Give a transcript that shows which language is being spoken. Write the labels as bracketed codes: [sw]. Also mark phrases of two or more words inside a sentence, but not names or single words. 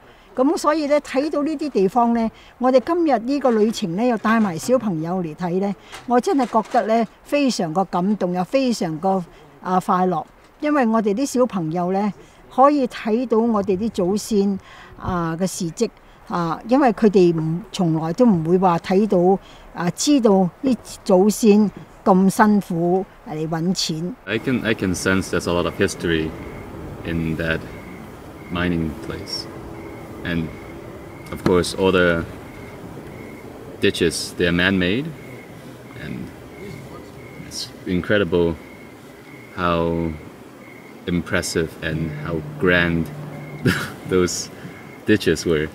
[yue] 咁所以咧睇到呢啲地方咧，我哋今日呢個旅程咧又帶埋小朋友嚟睇咧，我真係覺得咧非常個感動，又非常個快樂，因為我哋啲小朋友咧可以睇到我哋啲祖先嘅事蹟因為佢哋從來都唔會話睇到知道啲祖先咁辛苦嚟揾錢。 [en] I can sense there's a lot of history in that mining place. And of course all the ditches, they're man-made, and it's incredible how impressive and how grand those ditches were.